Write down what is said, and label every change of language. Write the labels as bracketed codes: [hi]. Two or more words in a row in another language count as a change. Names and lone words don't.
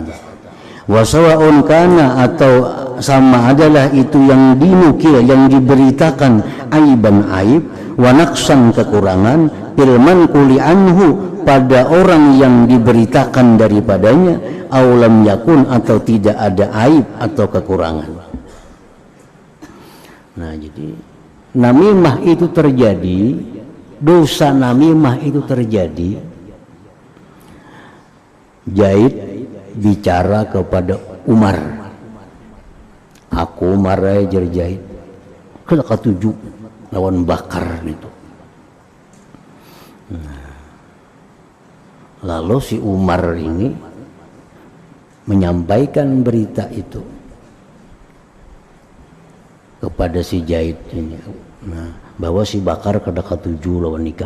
[ar] وسواء كان, [id] atau sama adalah itu yang dinukil, yang diberitakan aiban aib, [ar] ونقصا [id] kekurangan, [ar] بالمنقول عنه, [id] pada orang yang diberitakan daripadanya, [ar] أو لم يكن, [id] atau tidak ada aib atau kekurangan. Nah, jadi namimah itu terjadi, dosa namimah itu terjadi. Zaid bicara kepada Umar, [bjn] aku marai jer Zaid kada katuju lawan Bakar itu. [id] Nah, lalu si Umar ini menyampaikan berita itu kepada si Zaid ini, nah, bahwa si Bakar [bjn] kada katuju lawan nikam.